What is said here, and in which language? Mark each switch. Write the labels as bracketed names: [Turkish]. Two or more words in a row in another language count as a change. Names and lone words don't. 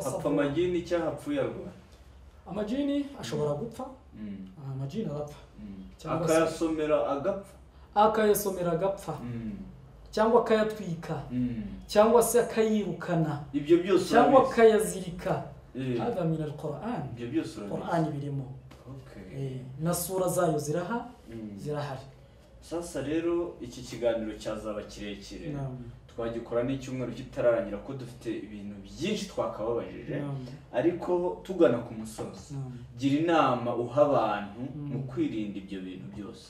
[Kinyarwanda] apfa amajini cyangwa hapfuye arwaye. Amajini ashobora gupfa, amajini arapfa. Akayasomera agapfa. Cyangwa akayatwika, cyangwa se akayirukana, ibyo byose cyangwa akayazirika. [Arabic] هذا من القرآن. [Kinyarwanda] Ibyo byose Quran birimo. Na sura zayo zirahari. Sasa rero iki kiganiro cyazaba kirekire. Twagikora n'icyumweru kitararangira ko dufite ibintu byinshi twakababajije. Ariko tugana ku musozi, gira inama uha abantu mu kwirinda ibyo bintu byose.